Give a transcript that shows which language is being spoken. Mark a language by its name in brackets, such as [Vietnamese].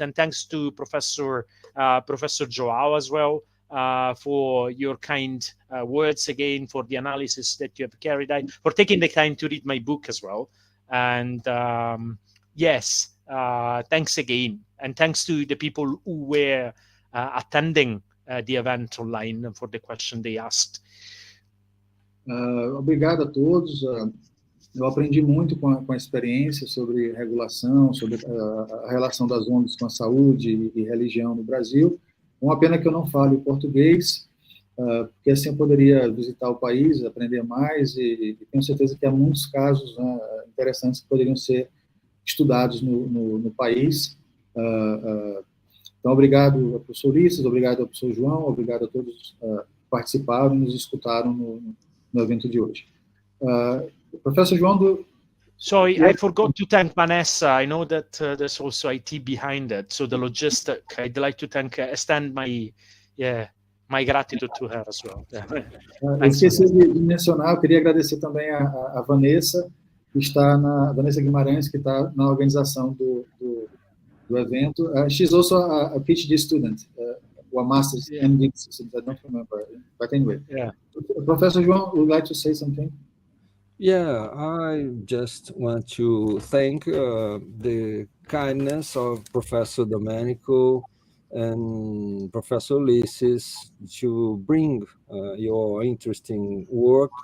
[English] And thanks to Professor João as well for your kind words again, for the analysis that you have carried out, for taking the time to read my book as well. And yes, thanks again, and thanks to the people who were attending the event online and for the question they asked. [Portuguese] Obrigado a todos. Eu aprendi muito com a experiência sobre regulação, sobre a relação das ONGs com a saúde e religião no Brasil. Uma pena que eu não fale português, porque assim eu poderia visitar o país, aprender mais, e tenho certeza que há muitos casos interessantes que poderiam ser estudados no país. Então, obrigado ao professor Ulisses, obrigado ao professor João, obrigado a todos que participaram e nos escutaram no evento de hoje. Professor João... [English] Sorry, I forgot to thank Vanessa. I know that there's also IT behind it, so the logistic. I'd like to extend my gratitude to her as well. [Portuguese] Eu esqueci de mencionar, eu queria agradecer também a Vanessa, Vanessa Guimarães, que está na organização do evento. [English] She's also a PhD student, or a master's MD student, I don't remember, but anyway. Yeah. Professor João would like to say something. Yeah, I just want to thank the kindness of Professor Domenico and Professor Ulysses to bring your interesting work.